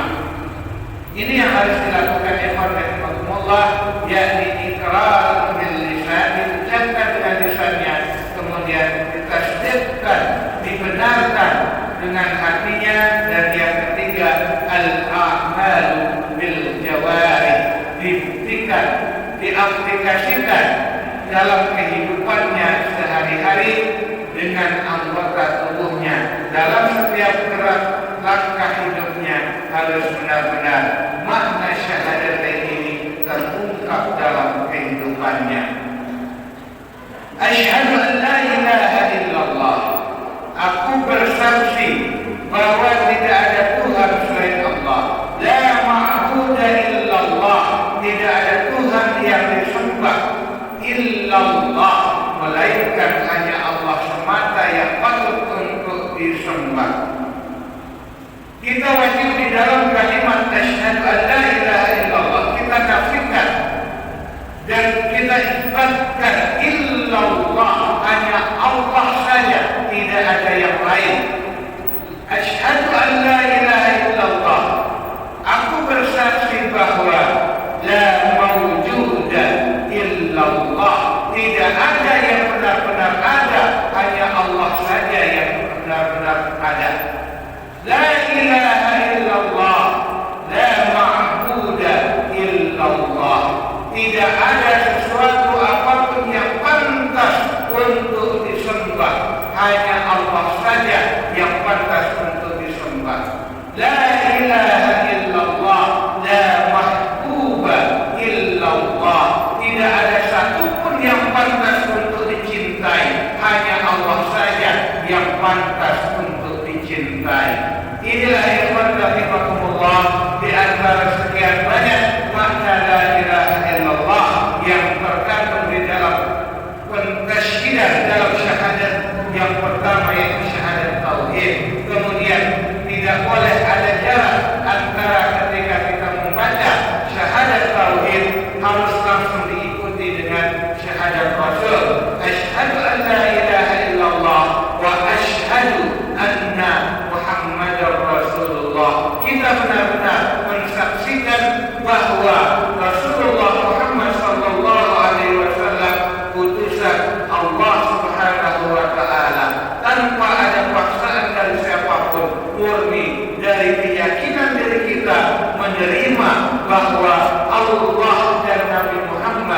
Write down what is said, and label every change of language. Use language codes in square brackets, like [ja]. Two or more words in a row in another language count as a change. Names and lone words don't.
[id] Ini yang harus dilakukan [ar] إخوان رحمكم الله, [id] yakni [ar] إقرار باللسان, [id] diucapkan dengan lisannya, kemudian ditasdiqkan, dibenarkan dengan hatinya, dan yang ketiga [ar] الأعمال بالجوارح, [id] dibuktikan, diaplikasikan dalam kehidupannya sehari-hari dengan anggota tubuhnya. Dalam setiap gerak langkah hidupnya harus benar-benar makna syahadatain ini terungkap dalam kehidupannya. [ar] أشهد أن لا إله إلا الله, [id] aku bersaksi bahwa tidak ada Tuhan selain Allah. [ar] لا معبود إلا الله, [id] tidak ada Tuhan yang disembah illallah, melainkan hanya Allah semata yang patut untuk disembah. Kita wajib di dalam kalimat [ar] أشهد أن لا إله إلا الله [id] kita nafikan dan kita isbatkan illallah, hanya Allah saja, tidak ada yang lain. [ar] أشهد أن لا إله إلا الله, [id] aku bersaksi bahwa [ar] لا موجود إلا الله, [id] tidak ada yang benar-benar ada, hanya Allah saja yang benar-benar ada. [ar] لا إله إلا الله، لا معبود إلا الله, [id] tidak ada sesuatu apapun yang pantas untuk disembah, hanya Allah saja yang pantas untuk disembah. [ar] لا إله إلا الله، لا محبوب إلا الله, [id] tidak ada satupun yang pantas untuk dicintai, hanya Allah saja yang pantas untuk dicintai. Inilah [ar] إخوان رحمكم الله, [id] di antara sekian banyak makna [ar] لا إله إلا الله [id] yang terkandung di dalam pentasyidan, dalam syahadat yang pertama yaitu syahadat tauhid. Kemudian tidak boleh ada jarak antara ketika kita membaca syahadat tauhid harus langsung diikuti dengan syahadat Rasul. [ar] أشهد أن لا إله إلا الله وأشهد أن محمدا رسول الله. [id] Kita benar-benar mensaksikan bahwa Rasulullah Muhammad [ar] صلى الله عليه وسلم [id] utusan Allah [ar] سبحانه وتعالى, [id] tanpa ada paksaan dari siapapun, murni dari keyakinan diri kita menerima bahwa Allah dan Nabi Muhammad.